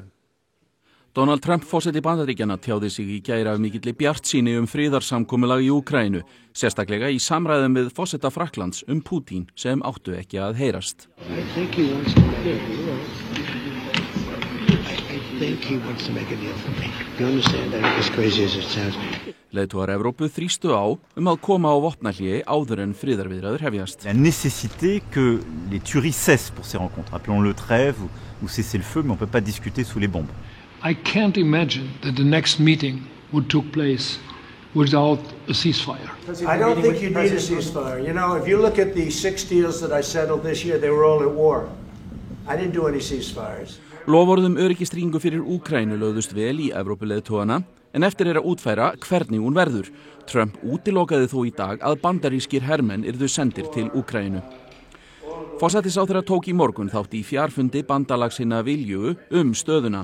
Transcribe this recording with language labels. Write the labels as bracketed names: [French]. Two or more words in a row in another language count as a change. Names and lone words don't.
[Icelandic] Donald Trump forseti Bandaríkjanna tjáði sig í gær af mikilli bjartsýni friðarsamkomulag í Úkraínu, sérstaklega í samræðum við forseta Frakklands Pútín sem áttu ekki að heyrast. Leiðtogar Evrópu þrýstu á að koma á vopnahléi áður en friðarviðræður hefjast. [French] La nécessité que les tueries cessent pour ces rencontres. Appelons-le trêve ou cessez-le-feu, mais on ne peut pas discuter sous les bombes. [English] I can't imagine that the next meeting would take place without a ceasefire. I don't think you need a ceasefire. You know, if you look at the 6 deals that I settled this year, they were all at war. I didn't do any ceasefires. [Icelandic] Loforðum öryggistryggingu fyrir Úkraínu lögðust vel í Evrópuleiðtogana en eftir að útfæra hvernig hún verður. Trump útilokaði þó í dag að bandarískir hermenn yrðu sendir til Úkraínu. Forsætisráðherra tók í morgun þátt í fjarfundi bandalagshinna Vilju stöðuna.